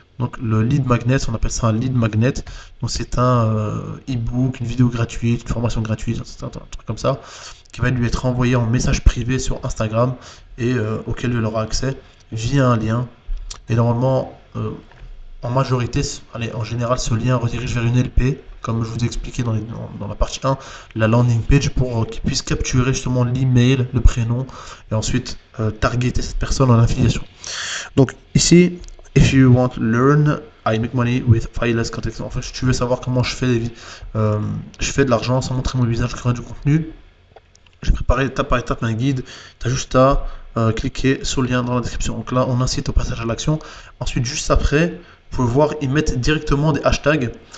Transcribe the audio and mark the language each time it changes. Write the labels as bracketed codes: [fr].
[fr] Donc le lead magnet, on appelle ça un lead magnet. Donc c'est un e-book, une vidéo gratuite, une formation gratuite, un truc comme ça, qui va lui être envoyé en message privé sur Instagram et auquel il aura accès via un lien. Et normalement, en majorité, allez, en général, ce lien redirige vers une LP, comme je vous ai expliqué dans la partie 1, la landing page pour qu'il puisse capturer justement l'email, le prénom, et ensuite targeter cette personne en affiliation. Donc ici, [en] if you want to learn, I make money with fileless content. [fr] En fait, si tu veux savoir comment je fais de l'argent sans montrer mon visage, créer du contenu, j'ai préparé étape par étape un guide. Tu as juste à cliquer sur le lien dans la description. Donc là, on incite au passage à l'action. Ensuite, juste après, vous pouvez voir, ils mettent directement des hashtags.